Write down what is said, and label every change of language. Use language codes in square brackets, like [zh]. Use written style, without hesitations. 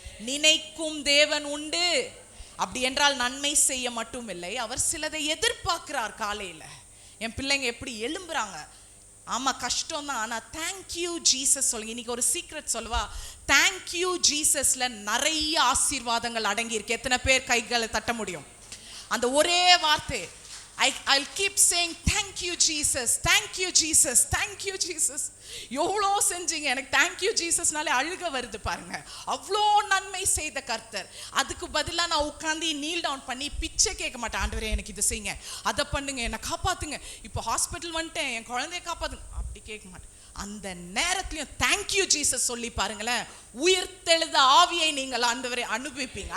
[ta] நினைக்கும் தேவன் உண்டு. அப்படி என்றால் நன்மை செய்ய மட்டும் இல்லை, அவர் சிலதை எதிர்பார்க்கிறார். காலையில என் பிள்ளைங்க எப்படி எழும்புறாங்க. ஆமா கஷ்டம் தான், ஆனா தேங்க்யூ ஜீசஸ் சொல்லுங்க. இன்னைக்கு ஒரு சீக்ரெட் சொல்லவா? தேங்க்யூ ஜீசஸ்ல நிறைய ஆசீர்வாதங்கள் அடங்கி இருக்கு. எத்தனை பேர் கைகளை தட்ட முடியும்? அந்த ஒரே வார்த்தை, [en] I'll keep saying thank you Jesus, thank you Jesus, thank you Jesus. [ta] எவ்வளோ செஞ்சீங்க. எனக்கு [en] thank you [ta] ஜீசஸ்னாலே அழுக வருது பாருங்க. அவ்வளோ நன்மை செய்த கர்த்தர். அதுக்கு பதிலாக நான் உட்காந்து நீல் டவுன் பண்ணி பிச்சை கேட்க மாட்டேன். ஆண்டவரே எனக்கு இது செய்யுங்க, அதை பண்ணுங்க, என்னை காப்பாத்துங்க, இப்போ ஹாஸ்பிட்டல் வந்துட்டேன், என் குழந்தைய காப்பாத்துங்க, அப்படி கேட்க மாட்டேன். அந்த நேரத்திலையும் தேங்க்யூ ஜீசஸ் சொல்லி பாருங்களேன். உயிர்த்தெழுத ஆவியை நீங்கள் ஆண்டவரை அனுபவிப்பீங்க.